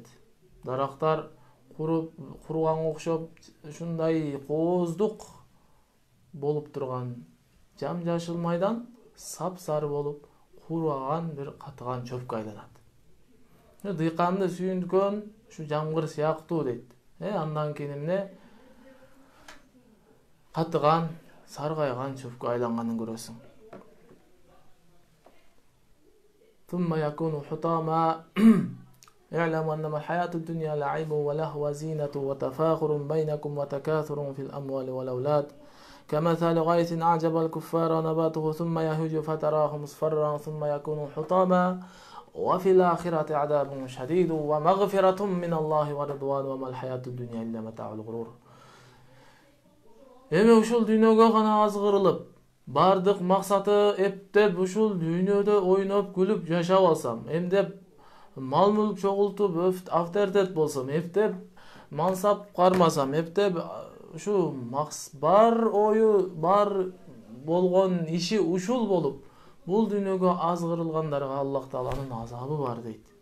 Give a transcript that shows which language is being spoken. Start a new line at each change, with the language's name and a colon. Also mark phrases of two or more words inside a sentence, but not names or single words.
Kyrgyz: Дарактар куруганга окшоп, ушундай кооздук болуп турган жам-жашыл майдан сап-сары болуп, кураган бир катыган чөпкө айланат. Дыйканды сүйүнткөн ушу жамгыр сыяктуу дейт. Андан кийин эмне катыган, саргайган чөпкө айланганын көрөсүң.
Arabic: ثم يكون حطاما اعلموا أنما الحياة الدنيا لعب ولهو وزينة وتفاخر بينكم وتكاثر في الأموال والأولاد كمثل غيث أعجب الكفار نباته ثم يهيج فتراه مصفرا ثم يكون حطاما وفي الآخرة عذاب شديد ومغفرة من الله ورضوان وما الحياة الدنيا إلا متاع الغرور.
Kyrgyz: Ушул дүйнөгө гана азгырылып, бардык максаты эптеп ушул дүйнөдө ойноп күлүп жашап алсам, эмдеп мал мүлк чогултуп, авторитет болсом, эптеп мансап кармасам, эптеп ушу бар ою, бар болгон иши ушул болуп, бул дүйнөгө азгырылгандарга Аллах Тааланын азабы бар дейт.